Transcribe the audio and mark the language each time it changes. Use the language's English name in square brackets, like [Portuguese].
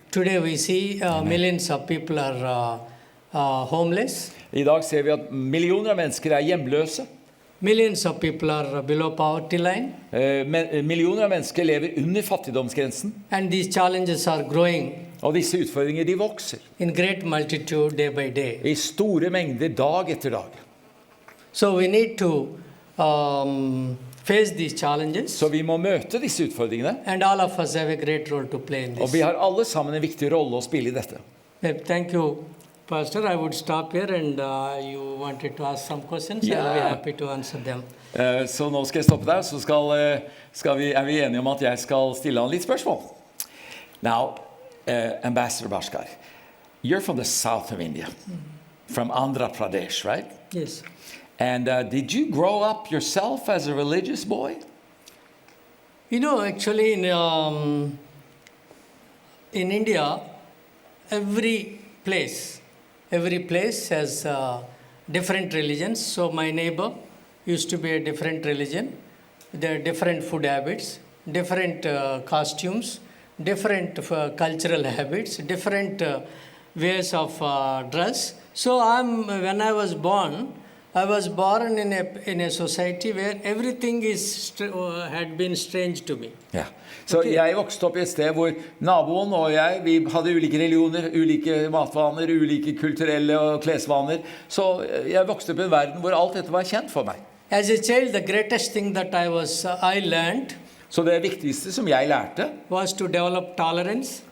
[English] Today we see millions of people are homeless. [Norwegian] I dag ser vi at millioner av mennesker er hjemløse. [English] Millions of people are below poverty line. [Norwegian] Millioner av mennesker lever under fattigdomsgrensen. [English] And these challenges are growing [Norwegian] Og disse utfordringer de vokser [English] in great multitude day by day. [Norwegian] i store mengder dag etter dag. [English] So we need to face these challenges. [Norwegian] Så vi må møte disse utfordringene. [English] And all of us have a great role to play in [Norwegian] Og [English] this. [Norwegian] vi har alle sammen en viktig rolle å spille i dette. [English] Thank you, Pastor. I would stop here and you wanted to ask some questions. Yeah. I'll be happy to answer them. [Norwegian] Så nå skal jeg stoppe der, så er vi enige om at jeg skal stille han litt spørsmål. [English] Now, Ambassador Bhakar, you're from the south of India, from Andhra Pradesh, right? Yes. And did you grow up yourself as a religious boy? You know, actually in India, every place has different religions. So my neighbor used to be a different religion. There are different food habits, different costumes, different cultural habits, different ways of dress. So when I was born in a society where everything had been strange to me. [Norwegian] Ja. Så jeg vokste opp i et sted hvor naboen og vi hadde ulike religioner, ulike matvaner, ulike kulturelle og klesvaner. Så jeg vokste opp i en verden hvor alt dette var kjent for meg. [English] As a child, the greatest thing that I learned [Norwegian] Så det viktigste som jeg lærte, [English] was to develop tolerance